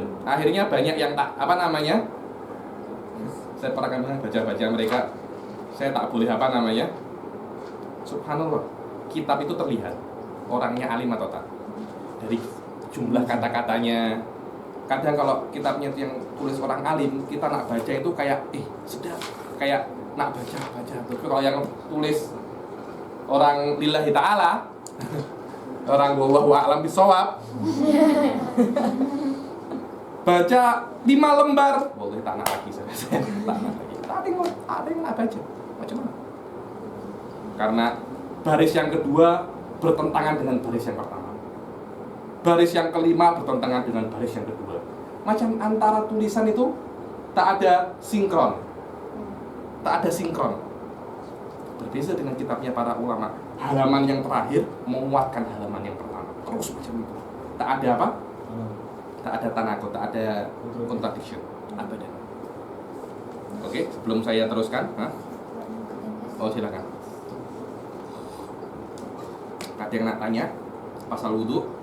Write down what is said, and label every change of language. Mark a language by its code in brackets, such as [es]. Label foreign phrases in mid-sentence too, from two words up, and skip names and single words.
[ms] Akhirnya banyak yang tak saya pernah kan baca mereka, saya tak boleh subhanallah, kitab itu terlihat orangnya alim atau tak dari jumlah kata-katanya. Kadang kalau kitabnya yang tulis orang alim, kita nak baca itu kayak sedap, kayak nak baca. Tapi kalau yang tulis orang [ar] lillahi ta'ala, [ms] orang [ar] wallahu a'lam bishawab, [ms] baca 5 lembar, boleh tak nak lagi saya. Tak ada yang nak baca. Macam mana? Karena baris yang kedua bertentangan dengan baris yang pertama. Baris yang kelima bertentangan dengan baris yang kedua. Macam antara tulisan itu tak ada sinkron. Berbeda dengan kitabnya para ulama. Halaman yang terakhir menguatkan halaman yang pertama. Terus macam itu. Tak ada apa? Tak ada tanakut, tak ada contradiction. Abadan. Oke, sebelum saya teruskan, oh silakan. Ada yang nak tanya pasal wudu?